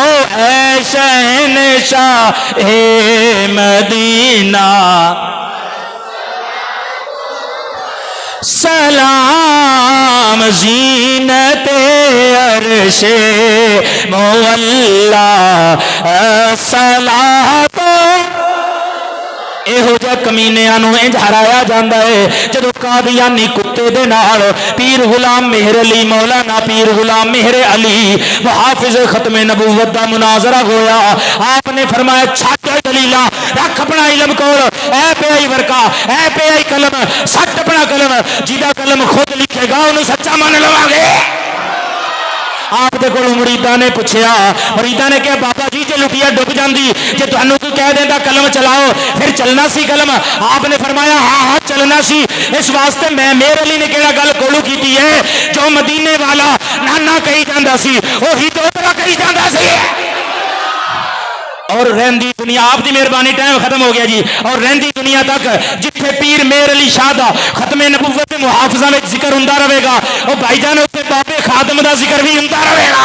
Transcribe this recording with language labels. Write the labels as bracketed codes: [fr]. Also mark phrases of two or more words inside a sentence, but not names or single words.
[ur] اے شہنشاہ مدینہ سلام زینت عرش مولا صلاۃ. [pa] یہو جہ کمینیاں نو انج ہرایا جاندا ہے جدو قادیانی کتے دے نال پیر غلام مہر علی مولانا پیر غلام مہر علی محافظ ختم نبوت دا مناظرہ ہویا. آپ نے فرمایا چھٹ دلیلا رکھ اپنا علم کول، اے پہ آئی ورکا، اے پہ آئی قلم، سٹ اپنا قلم. جیدہ قلم خود لکھے گا انہوں سچا مان لواں گے. آپ دے کولوں مریداں نے پوچھیا، مریداں نے کہا بابا جی جے لٹیا ڈب جاندی جے تانوں کوئی کہہ دیندا قلم چلاؤ پھر چلنا سی قلم. آپ نے فرمایا ہاں ہاں چلنا سی. اس واسطے میں میر علی نے کہڑا گل کولو کیتی ہے جو مدینے والا نانا کہی جاندا سی وہی دوترا کہی جاندا سی. اور رہندی دنیا آپ دی مہربانی ٹائم ختم ہو گیا جی. اور رہندی دنیا تک جتھے پیر مہر علی شاہ دا ختم نبوت محافظہ میں ذکر ہوندا رہے گا اور بھائی جان اتنے بابے خادم دا ذکر بھی ہوندا رہے گا.